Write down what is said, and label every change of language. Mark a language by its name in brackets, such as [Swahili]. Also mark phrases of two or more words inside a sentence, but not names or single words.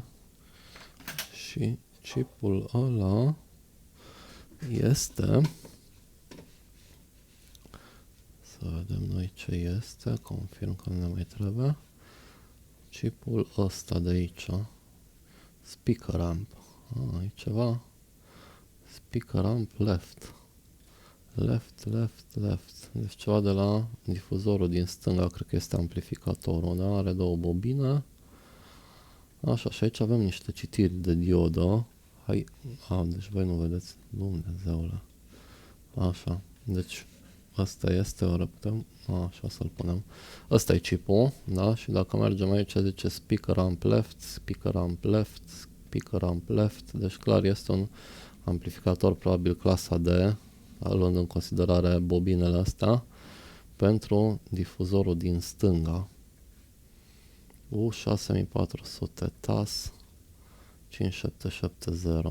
[Romanian] Și chipul ăla este... Să vedem noi ce este. Confirm că nu ne mai trebuie. Chipul ăsta de aici. [English] Speaker amp. [Romanian] E ceva [English] Speaker amp left. Left. [Romanian] Deci ceva de la difuzorul din stânga, cred că este amplificatorul, da? Are două bobine. Așa, și aici avem niște citiri de diodă. Hai, deci voi nu vedeți, Dumnezeule. Așa, deci asta este, ori putem, așa să-l punem. Asta e chipul, da? Și dacă mergem aici, zice [English] speaker amp left, [Romanian] deci clar este un amplificator probabil clasa D, luând în considerare bobinele astea, pentru difuzorul din stânga. U6400 TAS 5770.